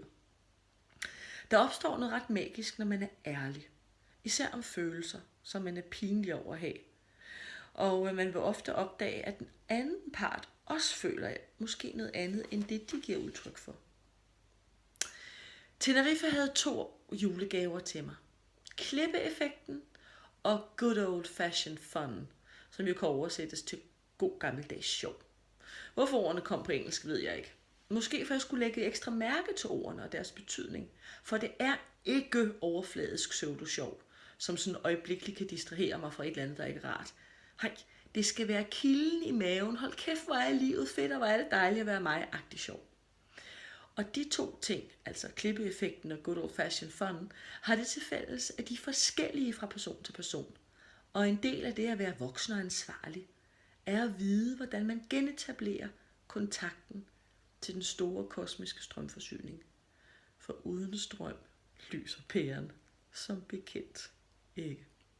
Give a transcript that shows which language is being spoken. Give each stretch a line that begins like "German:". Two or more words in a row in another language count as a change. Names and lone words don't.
Danish: Der opstår noget ret magisk, når man er ærlig, især om følelser, som man er pinlig over at have. Og man vil ofte opdage, at den anden part også føler måske noget andet, end det de giver udtryk for. Tenerife havde 2 julegaver til mig. Klippeeffekten og
English: good old fashioned fun,
Danish: som jo kan oversættes til god gammeldags sjov. Hvorfor ordene kom på engelsk, ved jeg ikke. Måske for jeg skulle lægge ekstra mærke til ordene og deres betydning. For det er ikke overfladisk pseudo-sjov, som sådan øjeblikkeligt kan distrahere mig fra et eller andet, der ikke er rart. Nej, det skal være kilden i maven. Hold kæft, hvor er livet fedt, og hvor er det dejligt at være mig-agtig sjov. Og de 2 ting, altså klippeeffekten og
English: good old fashioned fun,
Danish: har det til fælles, at de er forskellige fra person til person. Og en del af det at være voksen og ansvarlig, er at vide, hvordan man genetablerer kontakten til den store kosmiske strømforsyning. For uden strøm lyser pæren som bekendt ikke.